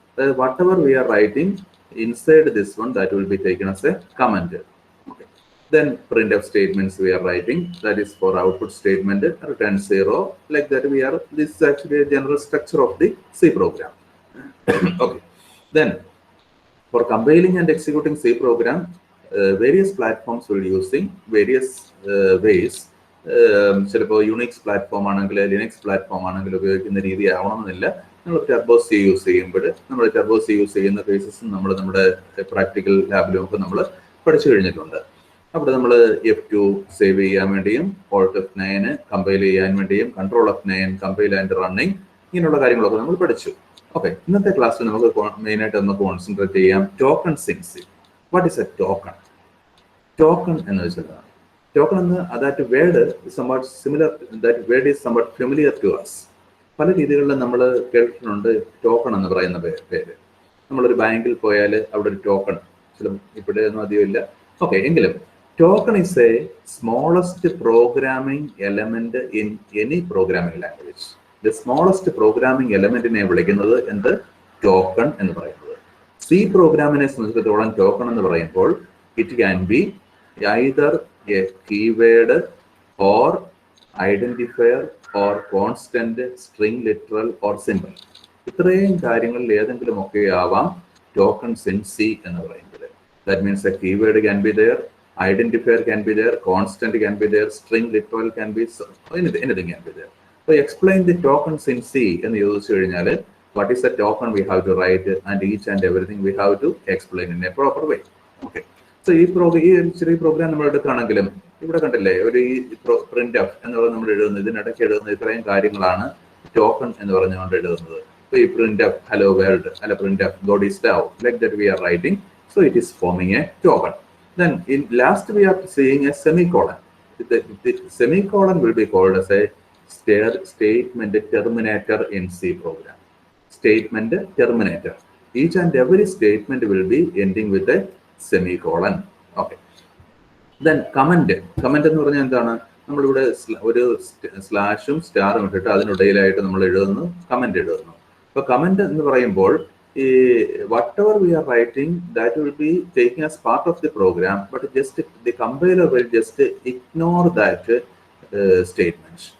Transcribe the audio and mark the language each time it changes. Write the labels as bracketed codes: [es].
[en] അതായത് whatever we are writing inside this one that will be taken as a comment. Then printf statements we are writing, that is for output statement, return 0, like that we are, this is actually a general structure of the C program. Okay. Then for compiling and executing C program, various platforms will using various ways. [ml] ചിലപ്പോൾ Unix platform ആണെങ്കിൽ Linux platform ആണെങ്കിൽ ഉപയോഗിക്കുന്ന രീതി ആവണമെന്നില്ല. നമ്മൾ turbo C use ചെയ്യുമ്പോൾ നമ്മൾ turbo C use ചെയ്യുന്ന കേസസ് നമ്മൾ നമ്മുടെ പ്രാക്ടിക്കൽ ലാബിലും ഒക്കെ നമ്മൾ പഠിച്ചു കഴിഞ്ഞിട്ടുണ്ട്. അവിടെ നമ്മൾ F2 സേവ് ചെയ്യാൻ വേണ്ടിയും Alt F9 കമ്പൈൽ ചെയ്യാൻ വേണ്ടിയും control F9 compile and running ഇങ്ങനെയുള്ള കാര്യങ്ങളൊക്കെ നമ്മൾ പഠിച്ചു. ഓക്കെ, ഇന്നത്തെ ക്ലാസ്സിൽ നമുക്ക് മെയിനായിട്ട് നമുക്ക് കോൺസെൻട്രേറ്റ് ചെയ്യാം token സിൻസിങ്. What is A token? Token എന്ന് വെച്ചാൽ ടോക്കൺ എന്ന് [en] That word somewhat similar, that word is somewhat familiar to us. [ml] പല രീതികളിൽ നമ്മൾ കേട്ടിട്ടുണ്ട് ടോക്കൺ എന്ന് പറയുന്ന പേര്. നമ്മളൊരു ബാങ്കിൽ പോയാൽ അവിടെ ഒരു ടോക്കൺ, ചില ഇവിടെ ഒന്നും അധികം ഇല്ല. [en] Okay, എങ്കിലും token is a smallest programming element in any programming language. [ml] The smallest programming എലമെന്റിനെ വിളിക്കുന്നത് എന്ത്? ടോക്കൺ എന്ന് പറയുന്നത്. സി പ്രോഗ്രാമിനെ സംബന്ധിച്ചിടത്തോളം ടോക്കൺ എന്ന് പറയുമ്പോൾ [en] It can be either a keyword or identifier or constant, string, literal or symbol. [ml] ഇത്രയും കാര്യങ്ങളിൽ ഏതെങ്കിലും ഒക്കെ ആവാം ടോക്കൺസ് ഇൻ സി എന്ന് പറയുന്നത്. [en] That means a keyword can be there, identifier can be there, constant can be there, string, literal can be, anything can be there. So explain the tokens in C [ml] എന്ന് ചോദിച്ചു കഴിഞ്ഞാൽ [en] what is a token we have to write and each and everything we have to explain in a proper way. Okay. [ml] So ഈ ചെറിയ programme നമ്മൾ എടുക്കുകയാണെങ്കിലും ഇവിടെ കണ്ടില്ലേ, ഒരു ഈ പ്രിന്റ് എഫ് എന്ന് പറഞ്ഞ് നമ്മൾ എഴുതുന്നത്, ഇതിനിടയ്ക്ക് എഴുതുന്ന ഇത്രയും കാര്യങ്ങളാണ് ടോക്കൺ എന്ന് പറഞ്ഞുകൊണ്ട് എഴുതുന്നത്. [en] ഈ printf hello world, അല്ല printf god is love, like that we are writing. So it is forming a token. Then in last we are seeing a semicolon. The semicolon will be called as a statement terminator in C program. Statement terminator. Each and every statement will be ending with a semicolon. Okay. Then comment. [ml] Comment എന്ന് പറഞ്ഞാൽ എന്താണ്? നമ്മളിവിടെ ഒരു സ്ലാഷും സ്റ്റാറും ഇട്ടിട്ട് അതിനിടയിലായിട്ട് നമ്മൾ എഴുതുന്നു, comment എഴുതുന്നു. അപ്പൊ കമന്റ് എന്ന് പറയുമ്പോൾ [en] whatever we are writing, that will be taken as part of the program, but just the compiler will just ignore that statement.